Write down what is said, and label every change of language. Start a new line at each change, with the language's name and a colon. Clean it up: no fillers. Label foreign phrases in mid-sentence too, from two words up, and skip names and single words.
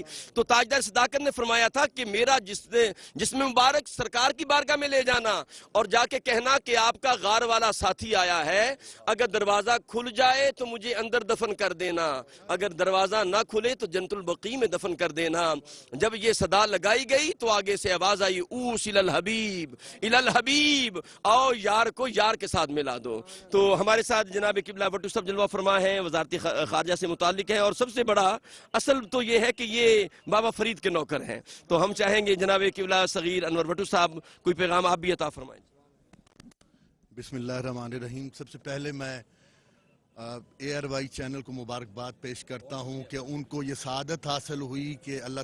Urdu: تو تاجدار صداقت نے فرمایا تھا کہ میرا جسم مبارک سرکار کی بارگاہ میں لے جانا اور جا کے کہنا کہ آپ کا غار والا ساتھی آیا ہے، اگر دروازہ کھل جائے تو مجھے اندر دفن کر دینا، اگر دروازہ نہ کھلے تو جنت البقیع میں دفن کر دینا۔ جب یہ صدا لگائی گئی تو آگے سے آواز آئی
Arabic: اوس الالحبیب الالحبیب،
Urdu: آؤ یار کو یار کے ساتھ ملا دو۔ تو ہمارے ساتھ جناب قبلہ وٹو صاحب جلوہ فرما ہیں، وزارت خارجہ سے متعلق ہیں، اور سب سے بڑا اصل تو یہ ہے کہ یہ بابا فرید کے نوکر ہیں۔ تو ہم چاہیں گے جناب قبلہ صغیر انور وٹو صاحب کوئی پیغام آپ بھی عطا فرمائیں۔
Arabic: بسم اللہ الرحمن الرحیم۔
Urdu: سب سے پہلے میں اے آر وائی چینل کو مبارکباد پیش کرتا ہوں کہ ان کو یہ سعادت حاصل ہوئی کہ اللہ